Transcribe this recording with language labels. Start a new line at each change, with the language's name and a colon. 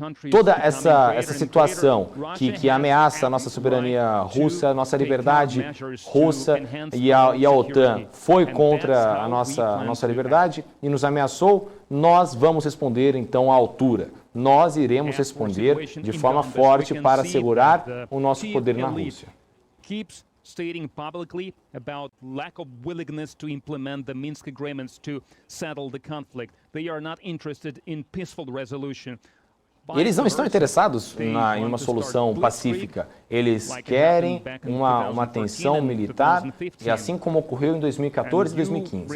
Portuguese: Toda essa situação que ameaça a nossa soberania russa, nossa liberdade russa e a OTAN foi contra a nossa liberdade e nos ameaçou, nós vamos responder então à altura. Nós iremos responder de forma forte para assegurar o nosso poder na Rússia.
English: Keeps stating publicly about lack of willingness to implement the Minsk agreements to settle the conflict. They are not interested in peaceful resolution.
Portuguese: Eles não estão interessados em uma solução pacífica. Eles querem uma tensão militar, e assim como ocorreu em 2014 e 2015.